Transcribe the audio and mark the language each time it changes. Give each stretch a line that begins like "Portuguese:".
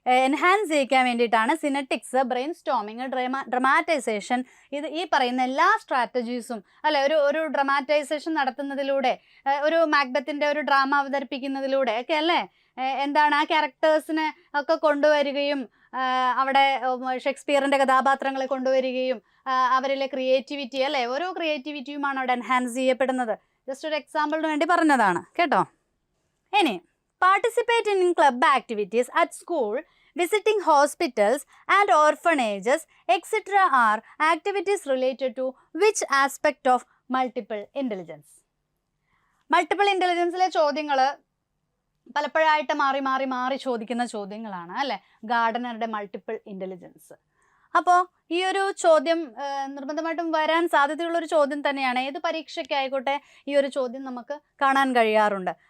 Malayalam: Enhance ചെയ്യിക്കാൻ വേണ്ടിയിട്ടാണ് സിനറ്റിക്സ്, brain storming, ഡ്രമാറ്റൈസേഷൻ, ഈ പറയുന്ന എല്ലാ സ്ട്രാറ്റജീസും അല്ലെ ഒരു ഡ്രമാറ്റൈസേഷൻ നടത്തുന്നതിലൂടെ, ഒരു മാക്ബത്തിൻ്റെ ഒരു ഡ്രാമ അവതരിപ്പിക്കുന്നതിലൂടെ ഒക്കെ അല്ലേ എന്താണ് ആ ക്യാരക്ടേഴ്സിനെ ഒക്കെ കൊണ്ടുവരികയും അവിടെ ഷേക്സ്പിയറിൻ്റെ കഥാപാത്രങ്ങളെ കൊണ്ടുവരികയും അവരിലെ ക്രിയേറ്റിവിറ്റി അല്ലേ ഓരോ ക്രിയേറ്റിവിറ്റിയുമാണ് അവിടെ എൻഹാൻസ് ചെയ്യപ്പെടുന്നത്. ജസ്റ്റ് ഒരു എക്സാമ്പിളിന് വേണ്ടി പറഞ്ഞതാണ് കേട്ടോ. ഇനി
English: Participate in club activities at school, visiting hospitals and orphanages etc. are activities related to which aspect of multiple intelligence?
Malayalam: Multiple ഇൻ്റലിജൻസിലെ ചോദ്യങ്ങൾ പലപ്പോഴായിട്ട് മാറി ചോദിക്കുന്ന ചോദ്യങ്ങളാണ് അല്ലേ ഗാർഡനറുടെ മൾട്ടിപ്പിൾ ഇൻ്റലിജൻസ്. അപ്പോൾ ഈ ഒരു ചോദ്യം നിർബന്ധമായിട്ടും വരാൻ സാധ്യതയുള്ളൊരു ചോദ്യം തന്നെയാണ്. ഏത് പരീക്ഷയ്ക്കായിക്കോട്ടെ ഈ ഒരു ചോദ്യം നമുക്ക് കാണാൻ കഴിയാറുണ്ട്.